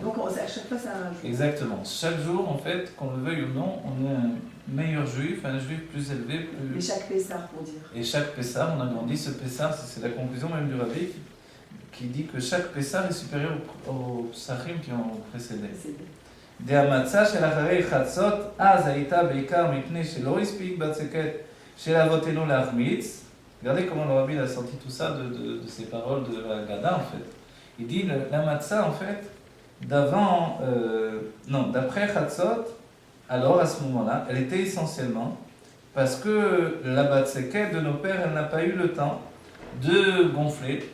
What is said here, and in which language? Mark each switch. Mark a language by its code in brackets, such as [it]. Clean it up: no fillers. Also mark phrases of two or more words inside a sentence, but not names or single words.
[fr] Donc à chaque fois, ça rajoute. Exactement. Chaque jour, en fait, qu'on le veuille ou non, on est un meilleur juif, un juif plus élevé. Et chaque Pessah, pour dire. Et chaque Pessah, on a grandi. Ce Pessah, c'est la conclusion même du rabbi, qui dit que chaque Pessah est supérieur aux Pessahim qui ont précédé. [he] דהמצה של אחרי חצות, אז הייתה בעיקר מפני שלא הספיק בצקת של אבותינו להחמיץ. [fr] Regardez comment le rabbi a sorti tout ça de ces paroles de la Gada en fait. Il dit la matzah en fait, d'après Chatzot, alors à ce moment-là, elle était essentiellement parce que la batzeket de nos pères, elle n'a pas eu le temps de gonfler.